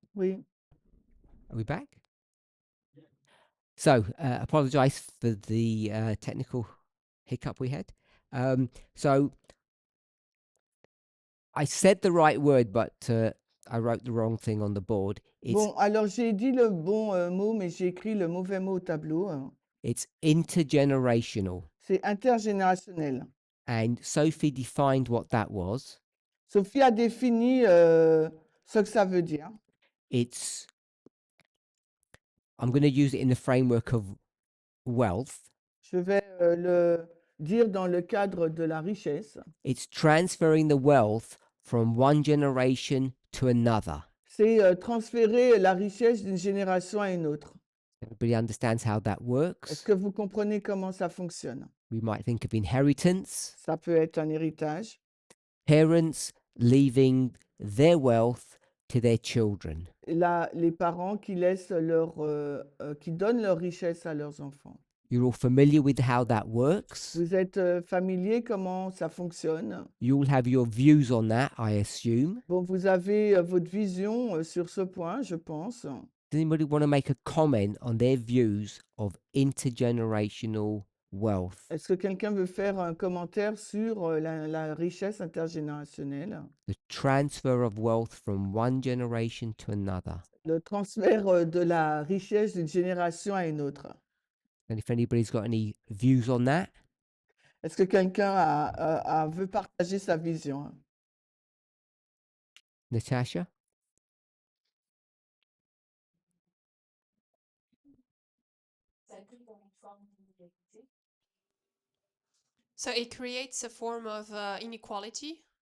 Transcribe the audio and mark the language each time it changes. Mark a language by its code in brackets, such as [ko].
[fr] oui. [en] Are we back? So, apologize for the technical hiccup we had. So, I said the right word, but I wrote the wrong thing on the board. [fr] Bon, alors j'ai dit le bon mot, mais j'ai écrit le mauvais mot au tableau. [en] It's intergenerational. [fr] C'est intergénérationnel. [en] And Sophie defined what that was. [fr] Sophie a défini ce que ça veut dire. [en] It's, I'm going to use it in the framework of wealth. [fr] Je vais le dire dans le cadre de la richesse. [en] It's transferring the wealth from one generation to another. [fr] C'est transférer la richesse d'une génération à une autre. [en] Everybody understands how that [fr] Est-ce [en] works? [fr] que vous comprenez comment ça fonctionne? [en] We might think of inheritance, [fr] Ça peut être un héritage. [en] parents leaving their wealth to their children. [fr] Les parents qui laissent qui donnent leur richesse à leurs enfants. [en] You're all familiar with how that works. [fr] Vous êtes familier comment ça fonctionne. [en] You all have your views on that, I assume. [fr] Bon, vous avez votre vision sur ce point, je pense. [en] Does anybody want to make a comment on their views of intergenerational wealth, [fr] Est-ce que quelqu'un veut faire un commentaire sur la richesse intergénérationnelle? [en] the transfer of wealth from one generation to another? [fr] Le transfert de la richesse d'une génération à une autre. [en] And if anybody's got any views on that, [fr] Est-ce que quelqu'un veut partager sa vision? Natasha? Ça crée comme une forme d'inégalité. [en] So it creates a form of inequality